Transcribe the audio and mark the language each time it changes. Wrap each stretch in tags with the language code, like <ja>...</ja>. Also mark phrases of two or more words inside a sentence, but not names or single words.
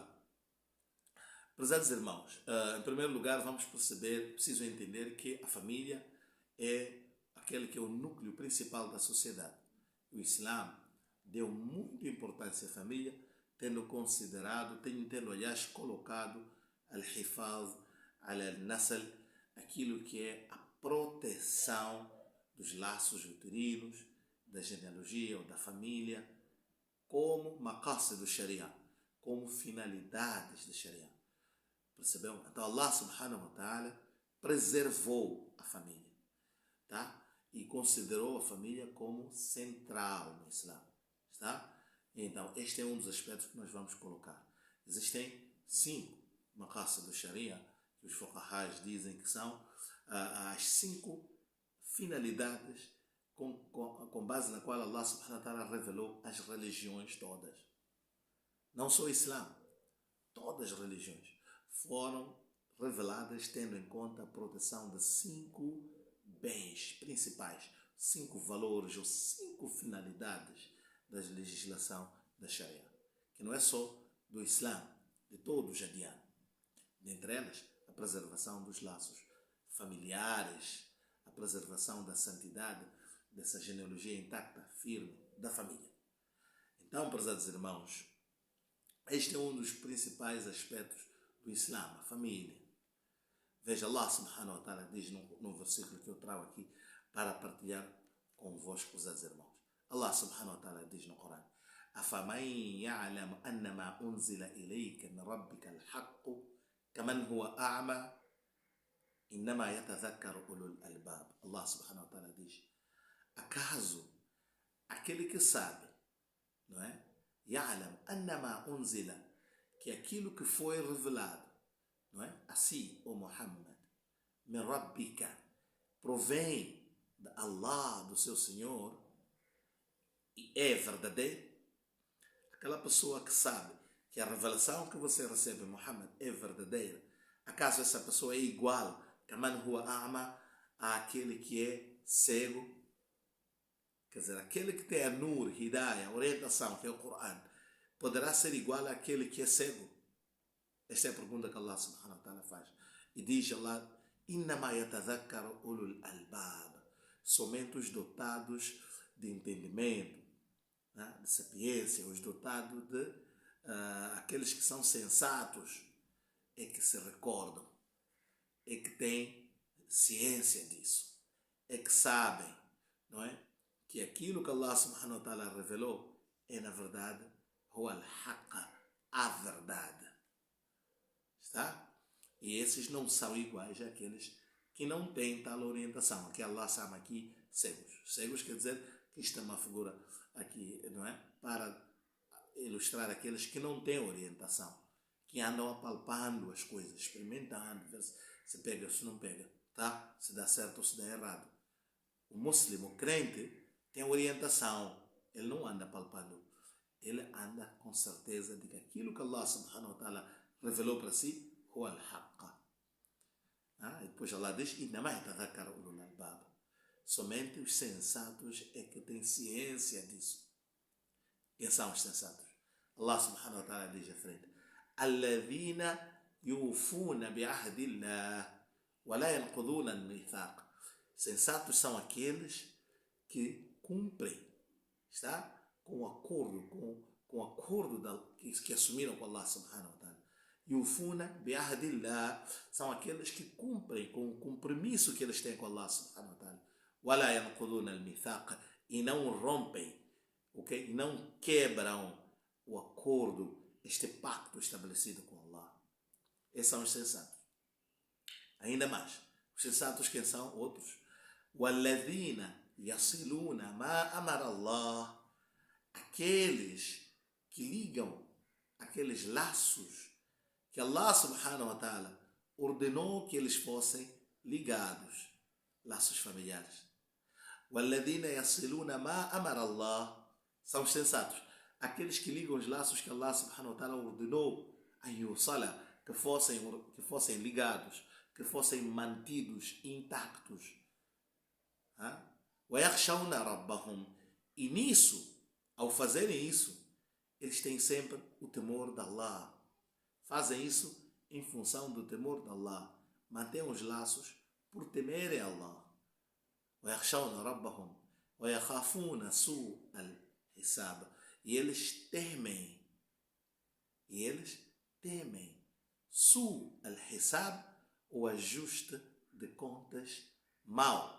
<pt>Prezados irmãos, em primeiro lugar vamos preciso entender que a família é aquele que é o núcleo principal da sociedade. O Islã deu muita importância à família, tendo aliás colocado</pt> <ar>الحفاظ، النسل,</ar> <pt>aquilo que é a proteção dos laços uterinos, da genealogia ou da família, como maqasid do Sharia, como finalidades da Sharia. Percebeu? Então</pt> <ar>الله سبحانه وتعالى</ar> <pt>preservou a família, tá? E considerou a família como central no Islã, tá? Então, este é um dos aspectos que nós vamos colocar. Existem 5 maqasid do Sharia, que os fuqahás dizem que são as 5 finalidades com base na qual</pt> <ar>الله سبحانه وتعالى</ar> <pt>revelou as religiões todas. Não só o Islã, todas as religiões foram reveladas tendo em conta a proteção de 5 bens principais, 5 valores ou 5 finalidades da legislação da Sharia, que não é só do Islã, de todos os adianos. Dentre elas, a preservação dos laços familiares, a preservação da santidade, dessa genealogia intacta, firme, da família. Então, prezados irmãos, este é um dos principais aspectos do Islã, a família. Veja,</pt> <ar>الله سبحانه وتعالى</ar> <pt>diz no versículo que eu trago aqui para partilhar convosco, prezados irmãos.</pt> <ar>الله سبحانه وتعالى</ar> <pt>diz no Corão:</pt> <ar>أَفَمَنْ يَعْلَمُ أَنَّمَا أُنزِلَ إِلَيْكَ مِنْ رَبِّكَ الْحَقُّ كَمَنْ هُوَ أَعْمَى إِنَّمَا يَتَذَكَّرُ أُولُو الْأَلْبَابِ. الله سبحانه وتعالى</ar> <pt>diz: acaso aquele que sabe, não é?</pt> <ar>يَعْلَمُ أَنَّمَا أُنزِلَ,</ar> <pt>que aquilo que foi revelado, não é? Assim, o Muhammad,</pt> <ar>من ربك,</ar> <pt>provém de Allah, do seu Senhor, e é verdadeiro. Aquela pessoa que sabe que a revelação que você recebe, Muhammad, é verdadeira, acaso essa pessoa é igual</pt> <ar>كمن هو أعمى,</ar> <pt>àquele que é cego? Quer dizer, aquele que tem a</pt> <ar>نور، هداية,</ar> <pt>orientação, que é o Corão, poderá ser igual àquele que é cego? Esta é a pergunta que</pt> <ar>الله سبحانه وتعالى</ar> <pt>faz. E diz Allah:</pt> <ar>إنما يتذكر أولو الألباب.</ar> <pt>Somente os dotados de entendimento, né, de sapiência, os dotados de aqueles que são sensatos, é que se recordam, é que têm ciência disso, é que sabem, não é, que aquilo que</pt> <ar>الله سبحانه وتعالى</ar> <pt>revelou é, na verdade,</pt> <ar>هو الحق,</ar> <pt>a verdade. Está? E esses não são iguais àqueles que não têm tal orientação, que Allah chama aqui cegos. Cegos quer dizer que isto é uma figura aqui, não é? Para ilustrar aqueles que não têm orientação, que andam apalpando as coisas, experimentando, ver se pega ou se não pega, tá? Se dá certo ou se dá errado. O muçulmano, o crente, tem orientação, ele não anda apalpando, ele anda com certeza de que aquilo que</pt> <ar>الله سبحانه وتعالى</ar> <pt>revelou para si,</pt> <ar>هو الحق.</ar> <pt>E depois Allah diz:</pt> <ar>إنما يتذكر أولو الألباب.</ar> <pt>Somente os sensatos é que têm ciência disso. Quem são os sensatos?</pt> <ar>الله سبحانه وتعالى</ar> <pt>diz à frente:</pt> <ar>الذين يوفون بعهد الله ولا ينقضون الميثاق.</ar> <pt>Sensatos são aqueles que cumprem, está? Com o acordo que assumiram com</pt> <ar>الله سبحانه وتعالى. يوفون بعهد الله</ar> <pt>são aqueles que cumprem com o compromisso que eles têm com</pt> <ar>الله سبحانه وتعالى. ولا ينقضون الميثاق,</ar> <pt>e não rompem, okay? Não quebram o acordo, este pacto estabelecido com Allah. Esses são os sensatos. Ainda mais, os sensatos quem são? Outros.</pt> <ar>وَالَّذِينَ يَصِلُونَ مَا أَمَرَ اللَّهُ,</ar> <pt>aqueles que ligam aqueles laços que</pt> <ar>الله سبحانه وتعالى</ar> <pt>ordenou que eles fossem ligados, laços familiares.</pt> <ar>وَالَّذِينَ يَصِلُونَ مَا أَمَرَ اللَّهُ</ar> <pt>são os sensatos, aqueles que ligam os laços que</pt> <ar>الله سبحانه وتعالى</ar> <pt>ordenou a yusala, que fossem ligados, que fossem mantidos intactos.</pt> <ar>وَيَخْشَوْنَ رَبَّهُمْ,</ar> <pt>e nisso, ao fazerem isso, eles têm sempre o temor de Allah. Fazem isso em função do temor de Allah. Mantêm os laços por temerem Allah.</pt> <ar>وَيَخْشَوْنَ رَبَّهُمْ وَيَخَافُونَ سُوءَ الْحِسَابِ,</ar> <pt>e eles temem</pt> <ar>سُوءَ الْحِسَابِ,</ar> <pt>o ajuste de contas mau.</pt>